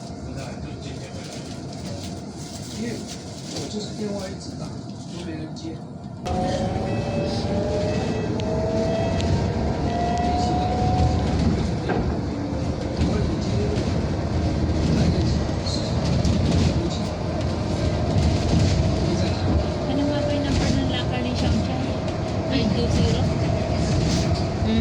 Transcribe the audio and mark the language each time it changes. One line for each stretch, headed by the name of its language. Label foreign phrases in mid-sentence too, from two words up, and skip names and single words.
Chinese: 因为我就是电话一直打，都没人接。没事吧？我你今天来得及，是不急。你在哪？
Filipino: Ano nga ba yung number ng locker ni Shamshan? 920? Hmm?